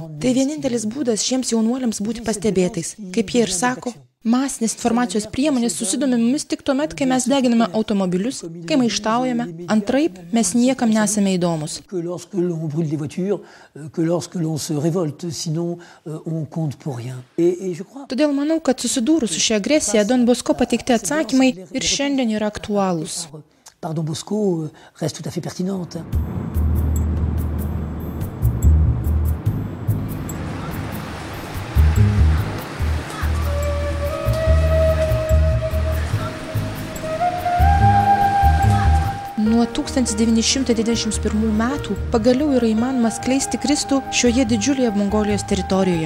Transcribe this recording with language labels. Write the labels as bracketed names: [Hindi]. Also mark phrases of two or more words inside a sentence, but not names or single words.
[Lithuanian] Tai vienintelis būdas šiems jaunuoliams būti pastebėtais. Kaip jie ir sako, masinės informacijos priemonės susidomi mumis tik tuomet, kai mes deginame automobilius, kai maištaujame, antraip mes niekam nesame įdomus. Todėl manau, kad susidūrus su šia agresija, Don Bosco pateikti atsakymai ir šiandien yra aktualūs. [French] Par Don Bosco reste tout à fait pertinente. [Lithuanian] Nuo 1921 metų pagaliau yra įmanoma skleisti Kristų šioje didžiulėje Mongolijos teritorijoje.